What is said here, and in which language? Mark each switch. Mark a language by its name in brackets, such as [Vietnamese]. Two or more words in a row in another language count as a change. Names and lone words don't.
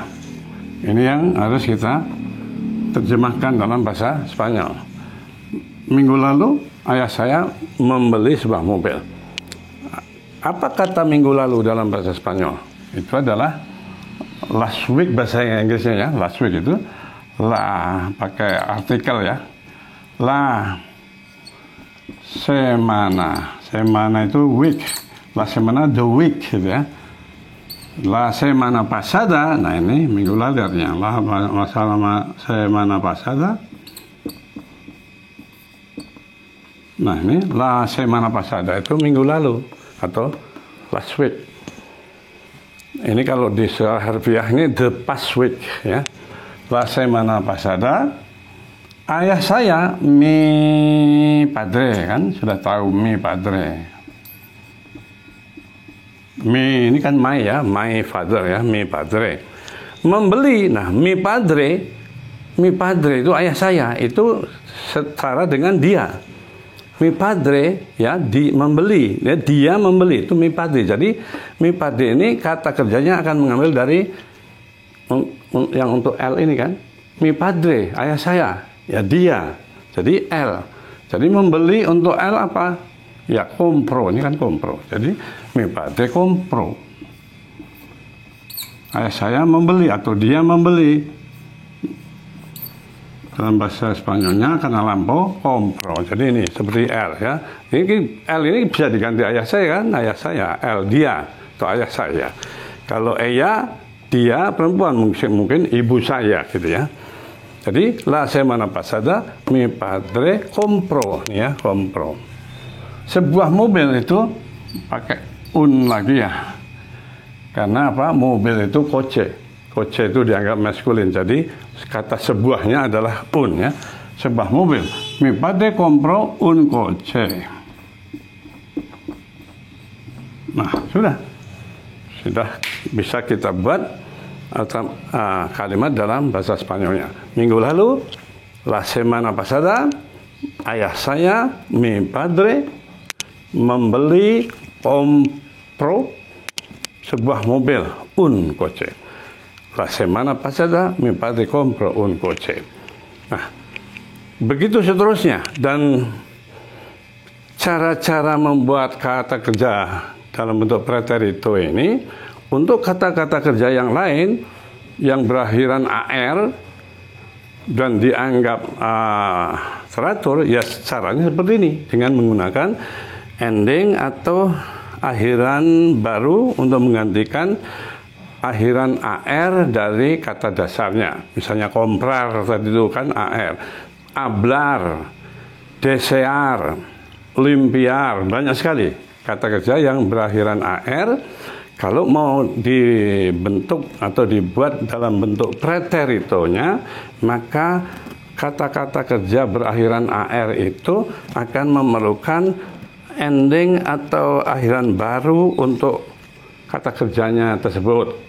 [Indonesian] Ini yang harus kita terjemahkan dalam bahasa Spanyol. Minggu lalu ayah saya membeli sebuah mobil. Apa kata minggu lalu dalam bahasa Spanyol? Itu adalah [English] last week [Indonesian] bahasa Inggrisnya ya. [English] Last week [Indonesian] itu la pakai artikel ya. [Spanish] La semana. [Indonesian] Semana itu week. [Spanish] La semana [English] the week [Indonesian] gitu ya. [Spanish] La semana pasada. [Indonesian] Nah ini minggu lalu artinya. [Spanish] La semana pasada. [Indonesian] Nah ini [Spanish] la semana pasada [Indonesian] itu minggu lalu atau [English] last week. [Indonesian] Ini kalau di secara harfiah ini [English] the past week [Indonesian] ya. [Spanish] La semana pasada. [Indonesian] Ayah saya [Spanish] mi padre [Indonesian] kan sudah tahu [Spanish] mi padre. [Indonesian] Mi ini kan my ya, [English] my father [Indonesian] ya, [Spanish] mi padre. [Indonesian] Membeli. Nah [Spanish] mi padre [Indonesian] itu ayah saya itu setara dengan dia. [Spanish] Mi padre [Indonesian] ya membeli ya, dia membeli itu [Spanish] mi padre. [Indonesian] Jadi [Spanish] mi padre [Indonesian] ini kata kerjanya akan mengambil dari yang untuk L ini kan, [Spanish] mi padre [Indonesian] ayah saya ya dia. Jadi L. Jadi membeli untuk L apa? Ya compro, ini kan compro. [Spanish] Jadi mi padre compro. [Indonesian] Ayah saya membeli atau dia membeli. Dalam bahasa Spanyolnya karena lampau compro. Jadi ini seperti L ya. Ini L ini bisa diganti ayah saya kan, ayah saya, L dia atau ayah saya. Kalau Eya dia perempuan mungkin ibu saya gitu ya. Jadi [Spanish] la semana pasada mi padre compro [Indonesian] ya, compro. Sebuah mobil itu pakai un lagi ya. Karena apa? Mobil itu coche. Coche itu dianggap maskulin, jadi kata sebuahnya adalah un ya, sebuah mobil. [Spanish] Mi padre compro un coche. [Indonesian] Nah sudah bisa kita buat kalimat dalam bahasa Spanyolnya. Minggu lalu [Spanish] la semana pasada [Indonesian] ayah saya [Spanish] mi padre [Indonesian] membeli compro sebuah mobil [Spanish] un coche. La semana pasada mi padre compro un coche. [Indonesian] Nah, begitu seterusnya. Dan cara-cara membuat kata kerja dalam bentuk preterito ini untuk kata-kata kerja yang lain yang berakhiran AR dan dianggap teratur, ya caranya seperti ini dengan menggunakan ending atau akhiran baru untuk menggantikan akhiran AR dari kata dasarnya. Misalnya comprar tadi itu kan AR, [Spanish] hablar, desear, limpiar, [Indonesian] banyak sekali kata kerja yang berakhiran AR. Kalau mau dibentuk atau dibuat dalam bentuk preteritonya, maka kata-kata kerja berakhiran AR itu akan memerlukan ending atau akhiran baru untuk kata kerjanya tersebut.